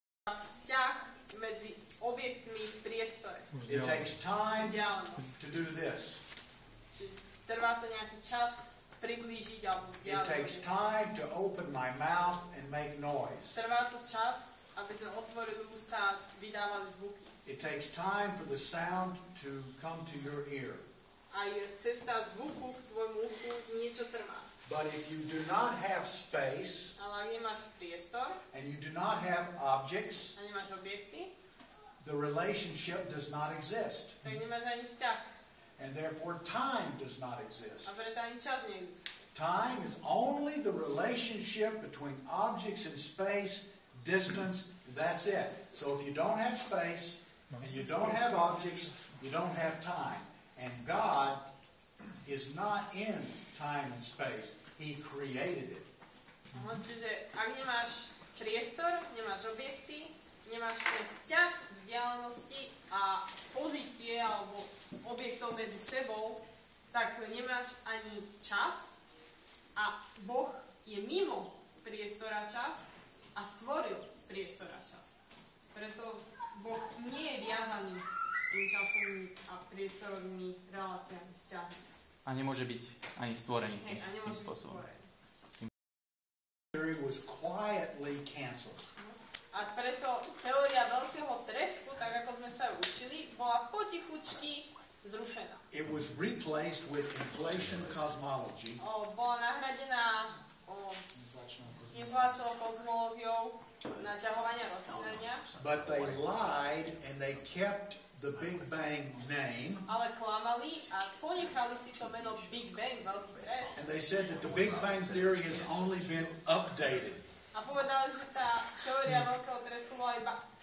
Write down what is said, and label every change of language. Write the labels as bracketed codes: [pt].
[sk] Vzťah medzi objektmi v priestore. [en] It takes time [sk] Vzdialenosť. [en] to do this. [sk] Čiže trvá to nejaký čas priblížiť alebo [en] It takes time to open my mouth and make noise. [sk] Trvá to čas, aby sme otvorili ústa a vydávali zvuky. [en] It takes time for the sound to come to your ear. [sk] Aj cesta zvuku k tvojmu uchu niečo trvá. [en] But if you do not have space [sk] Ale ak nemáš priestor [en] and you do not have objects, [sk] a nemáš objekty, [en] the relationship does not exist. [sk] tak nemáš ani vzťah. [en] And therefore time does not exist. A preto ani čas neexistuje. Time is only the relationship between objects in space, distance, that's it. So if you don't have space and you don't have objects, you don't have time. And God is not in time and space. He created it. [sk] Čiže ak nemáš priestor, nemáš objekty, nemáš ten vzťah, vzdialenosti a pozície alebo objektov medzi sebou, tak nemáš ani čas a Boh je mimo priestora čas a stvoril priestora čas. Preto Boh nie je viazaný tým časovými a priestorovými reláciami vzťahmi. A nemôže byť ani stvorený tým A nemôže byť spôsobom. stvorený. [en] Theory was quietly canceled. [sk] A preto teória veľkého tresku, tak ako sme sa učili, bola potichučky zrušená. [en] It was replaced with inflation cosmology. [sk] Bola nahradená inflačnou kozmológiou naťahovania rozpínania. [en] But they lied and they kept the Big Bang name. [sk] Ale klamali a ponechali si to meno Big Bang, veľký tres. [en] And they said that the Big Bang theory has only been updated. [sk] A povedali, že tá teória veľkého tresku bola iba